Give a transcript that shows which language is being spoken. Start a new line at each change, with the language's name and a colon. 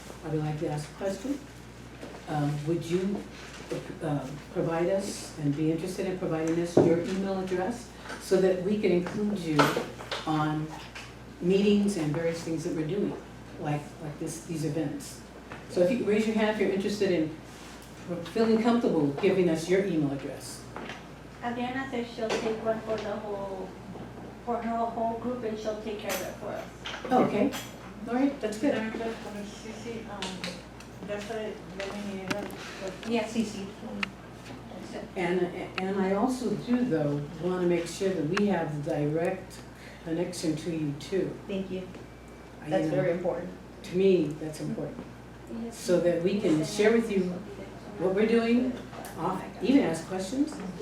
English: I would like to ask a question. Would you provide us and be interested in providing us your email address so that we can include you on meetings and various things that we're doing, like these events? So if you could raise your hand if you're interested in feeling comfortable giving us your email address. Adriana says she'll take one for her whole group, and she'll take care of it for us. Okay, all right, that's good.
Spanish: También puedes poner CC, ya se ven y
English: Yeah, CC. And I also do, though, want to make sure that we have direct connection to you too. Thank you. I- That's you know, very important. To me, that's important. So that we can share with you what we're doing, even ask questions.